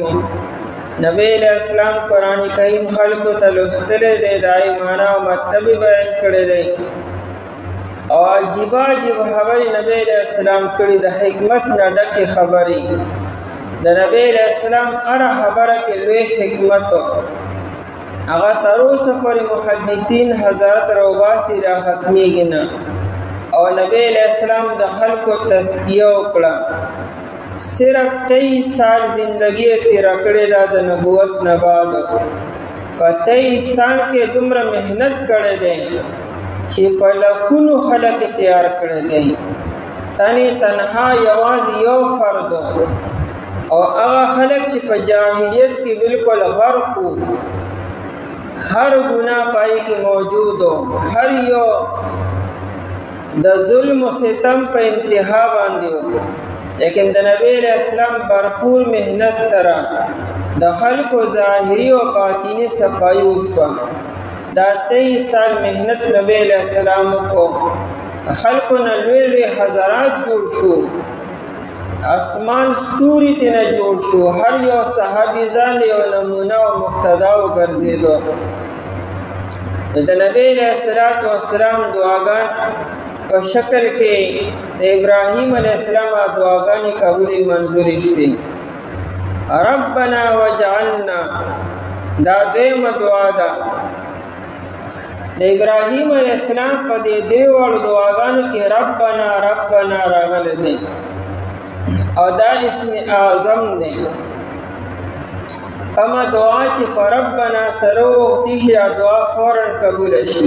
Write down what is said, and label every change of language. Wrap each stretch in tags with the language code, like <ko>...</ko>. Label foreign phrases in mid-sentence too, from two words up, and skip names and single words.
<ps>نبی علیہ السلام قرآن کریم خلقو ته لوستلی دی، د هغې معنا او مطلب بیان کړی دی او عجیب عجیب خبرې نبی علیہ السلام کړي، د حکمت نه ډکې خبرې. د نبی علیہ السلام هره خبره کې لوی حکمت هغه تر اوسه پورې محدثین حضرت راوباسي را ختمېږي نه. او نبی علیہ السلام د خلقو تزکیه وکړه. صرف 23 سال زندگی تیرا کړې ده د نبوت نه بعد. په 23 سال کې دومره محنت کړې ده چې په لکونو خلک تیار کړې ده. تنها یوازې یو فرد او هغه خلک چې په جاهلیت کې بالکل غرق وو، هر ګناه پای کې موجود و، هر یو د ظلم و ستم په انتها باندې و. لیکن د نبی علیہ السلام بھرپور محنت سره د خلقو ظاهري او باطني صفایي وشوه. دا 23 سال محنت نبی علیہ السلام کو خلقو نه لوی لوی حضرات جوړ شو، اسمان ستوري تینا جوړ شو، هر یو صحابي ځان یو نمونه او مقتدا وګرځېدو. د نبی علیہ السلام دعاګان په شکل کې د ابراهیم علیه السلام دعاګانې قبولې منظورې شوې.</ps> <ar>ربنا وجعلنا</ar> <ps>دا دویمه دعا ده. د ابراهیم علیه السلام په دې دریواړو دعاګانو کې ربنا ربنا راغلی دی او دا اسم اعظم دی. کومه دعا چې په ربنا سره وغوښتي شي دعا فوراً قبوله شي.</ps>